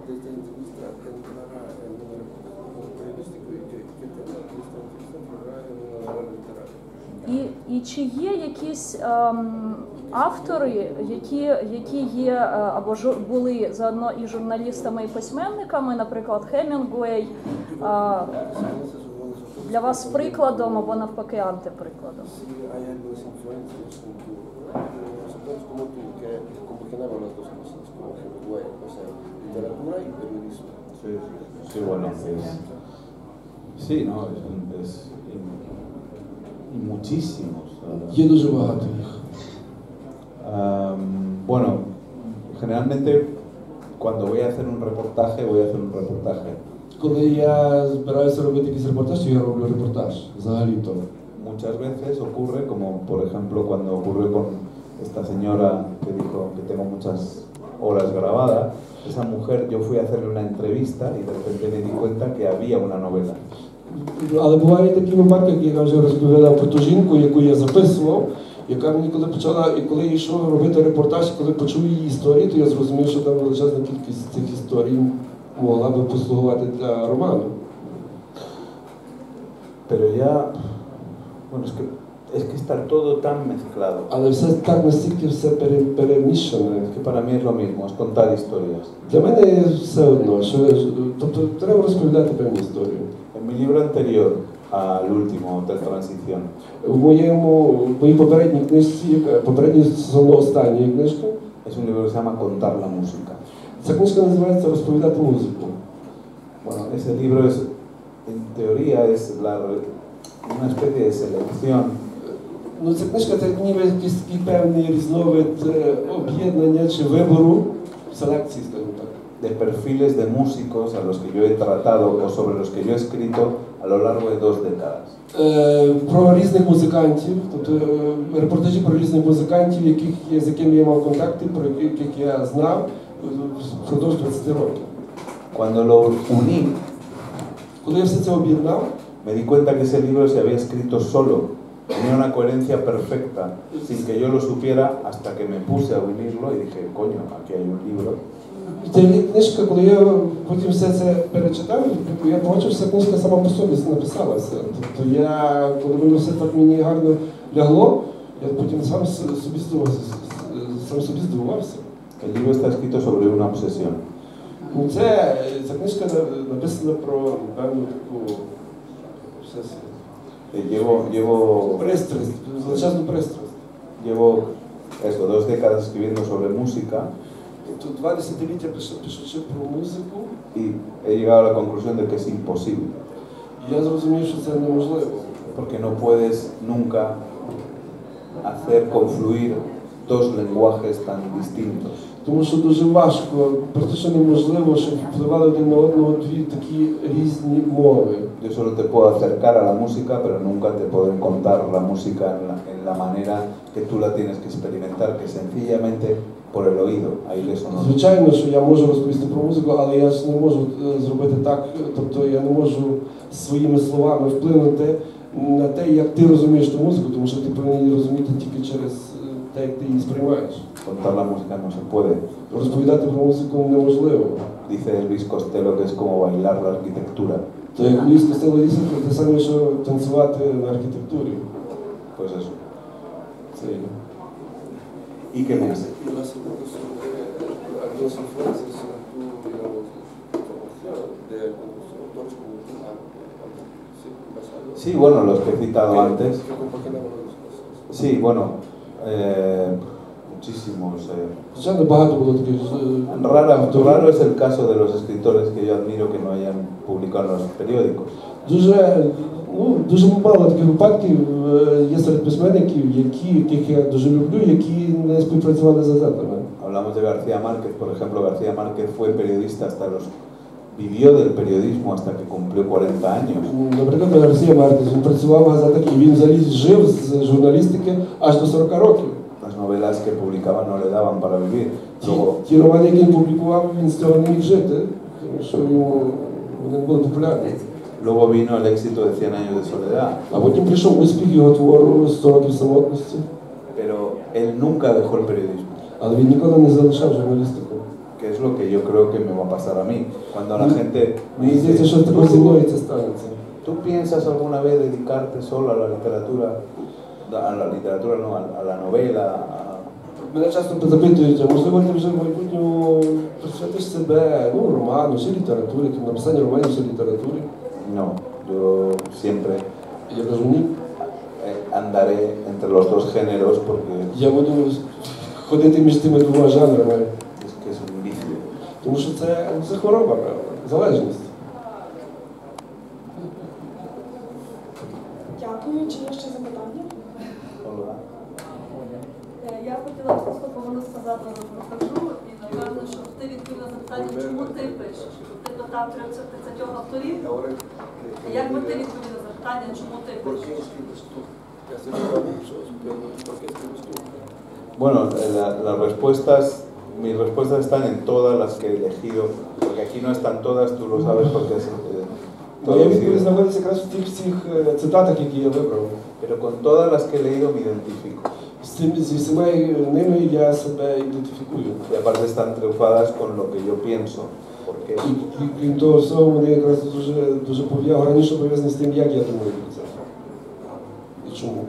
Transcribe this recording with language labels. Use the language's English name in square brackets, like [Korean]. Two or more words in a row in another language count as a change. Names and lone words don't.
[Ukrainian] І чи є якісь автори, які є або були заодно і журналістами, і письменниками, наприклад, Хемінгуей, для вас прикладом або навпаки антиприкладом? [Spanish] Sí, bueno, sí, no, y muchísimos. [Ukrainian] Є дуже багато їх. [Spanish] Bueno, generalmente cuando voy a hacer un reportaje, voy a hacer un reportaje. [Ukrainian] Коли я збираюся робити якийсь репортаж, то я роблю репортаж, взагалі-то. [Spanish] Muchas veces ocurre, como por ejemplo cuando ocurrió con esta señora que dijo que tengo muchas horas grabadas, esa mujer, yo fui a hacerle una entrevista y de repente me di cuenta que había una novela. [Ukrainian] Але бувають такі випадки, як я вже розповідав про ту жінку, яку я записував, яка мені коли почала, і коли я йшов робити репортаж, коли почув її історії, то я зрозумів, що там величезна кількість цих історій могла би послугувати для роману. [Spanish] Pero ya, bueno, es que está todo tan mezclado. [Ukrainian] Але все так настільки все перемішане. [Spanish] Es que para mí es lo mismo, es contar historias. [Ukrainian] Для мене все одно, що тобто треба розповідати певні історії. [Spanish] En mi libro anterior al último, Hotel Transición, [Ukrainian] В моїй попередній книжці, попередній сезону останньої книжки, [Spanish] es un libro que se llama Contar la música. [Ukrainian] ця книжка називається «Розповідати музику». [Spanish] Bueno, ese libro es, en teoría, es una especie de selección. [Ukrainian] Ну, ця книжка це ніби якийсь такий певний різновид об'єднання чи вибору, селекції, скажімо так. [Spanish] De perfiles de músicos a los que yo he tratado o sobre los que yo he escrito a lo largo de 2 décadas. [Ukrainian] Про різних музикантів, тобто репортажі про різних музикантів, з якими я мав контакти, про яких я знав впродовж 20 років. [Spanish] Cuando lo uní, [Ukrainian] Коли я все це об'єднав, [Spanish] me di cuenta que ese libro se había escrito solo, tenía una coherencia perfecta, sin que yo lo supiera, hasta que me puse a unirlo y dije, coño, aquí hay un libro. [Ukrainian] ця книжка, коли я потім все це перечитав, я побачив, що ця книжка сама по собі написалася. Тобто я, коли воно все так мені гарно лягло, я потім сам собі здивувався. [Spanish] El libro está escrito sobre una obsesión. [Ukrainian] Ну, ця книжка написана про певну таку [Spanish] Llevo [Ukrainian] пристрасть, величезну пристрасть. [Spanish] Llevo 2 décadas escribiendo sobre música [Ukrainian] Тут 2 десятиліття пишучи про музику, [Spanish] y he llegado a la conclusión de que es imposible, [Ukrainian] я зрозумів, що це неможливо. [Spanish] porque no puedes nunca hacer confluir 2 lenguajes tan distintos. [Ukrainian] Тому що дуже важко, практично неможливо, щоб впливали один на одного 2 такі різні мови. [Spanish] Yo solo te puedo acercar a la música, pero nunca te podré contar la música en la manera que tú la tienes que experimentar, que sencillamente por el oído, ahí le sonó. [Ukrainian] Звичайно, що я можу розповісти про музику, але я ж не можу зробити так, тобто я не можу своїми словами вплинути на те, як ти розумієш ту музику, тому що ти повинен її розуміти тільки через те, як ти її сприймаєш. [Spanish] Contar la música no se puede. [Ukrainian] Розповідати про музику неможливо. [Spanish] Dice Elvis Costello que es como bailar la arquitectura. [Ukrainian] То як Львів Костело Лісов, те саме, що танцювати на архітектурі. [Spanish] Pues eso. [Ukrainian] Це є. [Spanish] ¿Y qué más? Sí, bueno, los que he citado antes. Sí, bueno, muchísimos. [Ukrainian] Звичайно, багато було таких [Spanish] Raro es el caso de los escritores que yo admiro que no hayan publicado en los periódicos. [Ukrainian] Дуже мало таких випадків є серед письменників, яких я дуже люблю, які не співпрацювали з газетами. [Spanish] Hablamos de García Márquez, por ejemplo. García Márquez fue periodista vivió del periodismo hasta que cumplió 40 años. [Ukrainian] Наприклад, Гарсія Мартін, він працював в газетах і він взагалі жив з журналістики аж до 40 років. [Spanish] Las novelas que publicaba no le daban para vivir. [Ukrainian] Ті романи, які він публікував, він з цього не міг жити, тому що вони були популярні. [Spanish] Luego vino el éxito de 100 años de soledad. [Ukrainian] А потім прийшов успіх його твору «100 років самотності». [Spanish] Pero él nunca dejó el periodismo. [Ukrainian] Але він ніколи не залишав журналістику. [Spanish] Que es lo que yo creo que me va a pasar a mí. Cuando la gente me [Ukrainian] Мені здається, що також зі мною це станеться. [Spanish] ¿tú piensas alguna vez dedicarte solo a la literatura? A la literatura no, a la novela. [Ukrainian] Мене часто запитують, а можливо ти вже в майбутньому присвятиш себе роману, чи літературі, написанню романів, чи літературі? [Spanish] No, yo siempre [Ukrainian] Я кажу, ні. [Spanish] andaré entre los dos géneros porque [Ukrainian] Я буду ходити між тими двома жанрами, [Spanish] es que es un vicio. [Ukrainian] тому що це хвороба, залежність. Дякую. Чи є ще запитання? Olga. Я хотіла просто повинна сказати розкажу, і напевно, що ти відповів на запитання, чому ти пишеш? Ти питав 30 авторів, і як би ти відповів на запитання, чому ти пишеш? [Spanish] Bueno, las respuestas, mis respuestas están en todas las que he elegido, porque aquí no están todas, tú lo sabes porque es [Ukrainian] Моя відповідь знаходиться якраз в тих всіх цитатах, які я вибрав. [Spanish] pero con todas las que he leído me identifico. [Ukrainian] Зі всіма ними я себе ідентифікую. [Spanish] Y aparte están triunfadas con lo que yo pienso. ¿Por qué? [Ukrainian] І крім того всього, вони якраз дуже раніше пов'язані з тим, як я думаю про це. І чому?